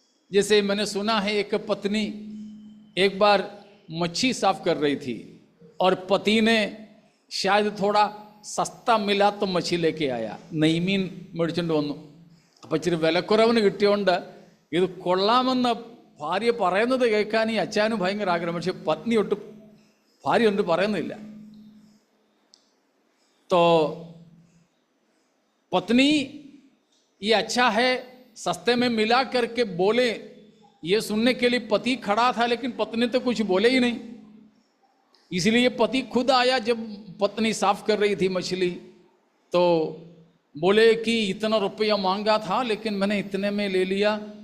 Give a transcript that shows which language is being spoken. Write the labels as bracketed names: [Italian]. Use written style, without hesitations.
[Hindi] जैसे मैंने सुना है, एक पत्नी एक बार मच्छी साफ कर रही थी और पति ने शायद थोड़ा सस्ता मिला तो मच्छी लेके आया, [Malayalam] നെയ്മീൻ മേടിച്ചുകൊണ്ട് വന്നു. അപ്പം ഇച്ചിരി വിലക്കുറവിന് കിട്ടിയോണ്ട് ഇത് കൊള്ളാമെന്ന് ഭാര്യ പറയുന്നത് കേൾക്കാൻ ഈ അച്ഛനും ഭയങ്കര ആഗ്രഹം, പക്ഷെ പത്നി ഒട്ടും, ഭാര്യ ഒന്നും പറയുന്നില്ല. [Hindi] तो पत्नी ये अच्छा है सस्ते में मिला करके बोले, ये सुनने के लिए पति खड़ा था, लेकिन पत्नी तो कुछ बोले ही नहीं. इसलिए पति खुद आया जब पत्नी साफ कर रही थी मछली, तो बोले कि इतना रुपया मांगा था लेकिन मैंने इतने में ले लिया.